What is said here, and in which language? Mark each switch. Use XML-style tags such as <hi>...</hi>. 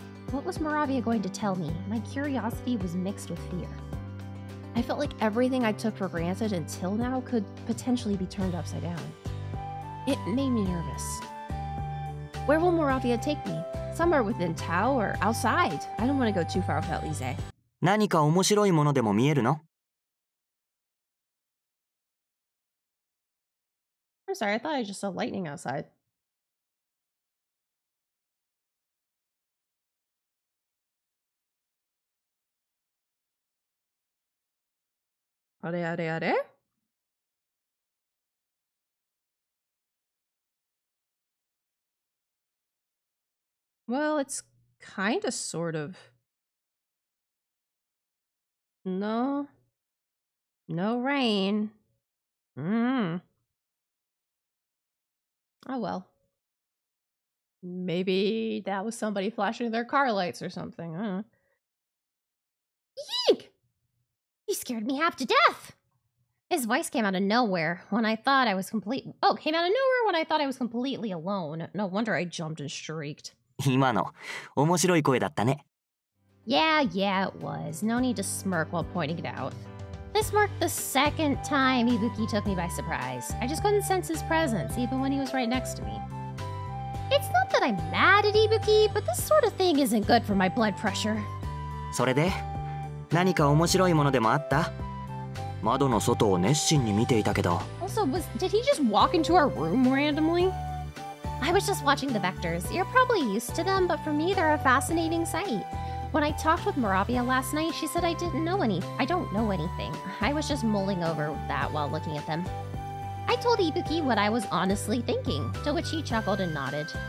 <en>What was Moravia going to tell me? My curiosity was mixed with fear. I felt like everything I took for granted until now could potentially be turned upside down. It made me nervous. Where will Moravia take me? Somewhere within Tao or outside? I don't want to go too far without Lise.</en> <ja>何か面白いものでも見えるの？</ja> <en>I'm sorry, I thought I just saw lightning outside. Are? Well, it's kind of sort of. No. No rain. Oh well. Maybe that was somebody flashing their car lights or something. I don't know. Yeek! He scared me half to death. His voice came out of nowhere when I thought I was came out of nowhere when I thought I was completely alone. No wonder I jumped and shrieked.</en> <ja>今の面白い声だったね。</ja> <en>Yeah, it was. No need to smirk while pointing it out. This marked the second time Ibuki took me by surprise. I just couldn't sense his presence, even when he was right next to me. It's not that I'm mad at Ibuki, but this sort of thing isn't good for my blood pressure.</en> <ja>それで何か面白いものでもあった？窓の外を熱心に見ていたけど。</ja> <en>Also, did he just walk into our room randomly? I was just watching the vectors. You're probably used to them, but for me, they're a fascinating sight. When I talked with Moravia last night, she said I don't know anything. I was just mulling over that while looking at them. I told Ibuki what I was honestly thinking, to which he chuckled and nodded.</en>